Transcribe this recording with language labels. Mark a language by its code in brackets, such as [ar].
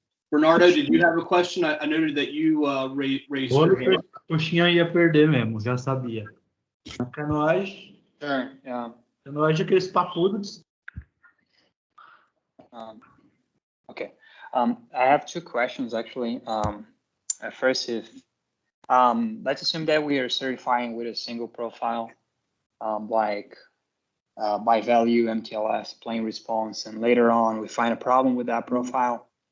[en] Bernardo, did you have a question? I noted that you raised your hand. [pt] Coxinha ia perder mesmo, já sabia. Canoagem. [en] Sure, yeah. [pt] Canoagem é aqueles papudos. [en] Okay. I have two questions actually. First, if let's assume that we are certifying with a single profile, like by value, MTLS, plain response, and later on we find a problem with that profile.